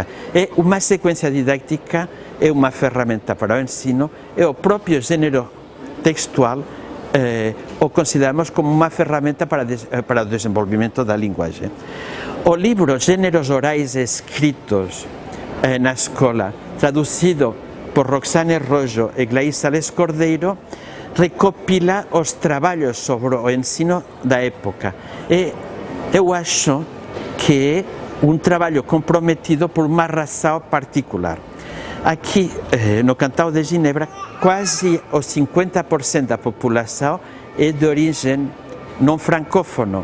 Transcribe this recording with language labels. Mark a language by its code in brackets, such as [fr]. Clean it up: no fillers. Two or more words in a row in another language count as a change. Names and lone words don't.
[gl] É unha secuencia didáctica, é unha ferramenta para o ensino, e o propio género textual o consideramos como unha ferramenta para o desenvolvimento da linguaxe. O libro Géneros Orais Escritos na Escola, traducido por Roxane Rojo e Glaís Sales Cordeiro, recopila os traballos sobre o ensino da época. [pt] E eu acho que é um trabalho comprometido por uma razão particular. Aqui, no Cantao de Ginebra, quase o 50% da população é de origem não francófono.